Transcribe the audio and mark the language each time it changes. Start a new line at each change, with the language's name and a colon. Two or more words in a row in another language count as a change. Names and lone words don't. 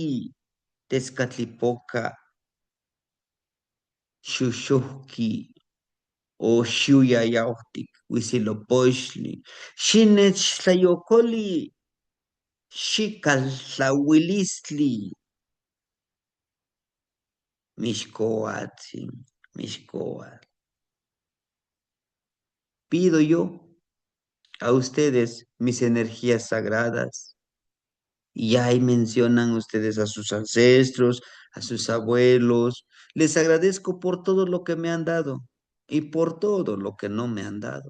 Nahuatl languages: Tezcatlipoca Shushuki o Shuyayautik, Huitzilopochtli, Shinech Tlayokoli, Xikaltlauilistli, Mixcoatzin, Mixcoatl.
Spanish: Pido yo a ustedes mis energías sagradas, y ahí mencionan ustedes a sus ancestros, a sus abuelos. Les agradezco por todo lo que me han dado y por todo lo que no me han dado.